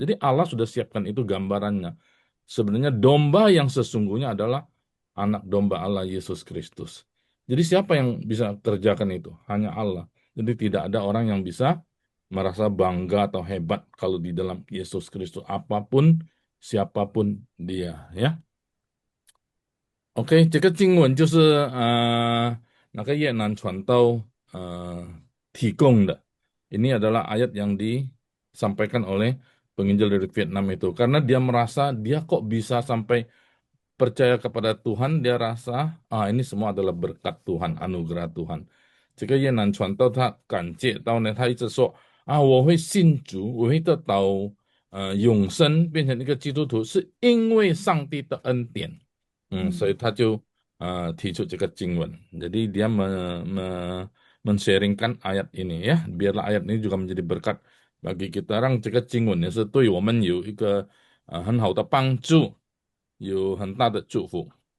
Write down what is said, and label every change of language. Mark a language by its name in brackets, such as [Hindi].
[Indonesian] Jadi Allah sudah siapkan itu gambarannya. Sebenarnya domba yang sesungguhnya adalah anak domba Allah Yesus Kristus. Jadi siapa yang bisa kerjakan itu? Hanya Allah. Jadi tidak ada orang yang bisa merasa bangga atau hebat kalau di dalam Yesus Kristus apapun siapapun dia ya. [Chinese] OK，这个经文就是那个越南传道提供的。 [Indonesian] Ini adalah ayat yang disampaikan oleh penginjil dari Vietnam itu. Karena dia merasa dia kok bisa sampai percaya kepada Tuhan, dia rasa ini semua adalah berkat Tuhan, anugerah Tuhan. [Chinese] 这个越南传道他感觉到呢，他一直说啊，我会信主，我会得到永生，变成一个基督徒，是因为上帝的恩典。所以他就提出这个经文. [Indonesian] Jadi dia men-sharingkan ayat ini ya, biarlah ayat ini juga menjadi berkat bagi kita orang. [Chinese] 这个经文也是对我们有一个很好的帮助，有很大的祝福。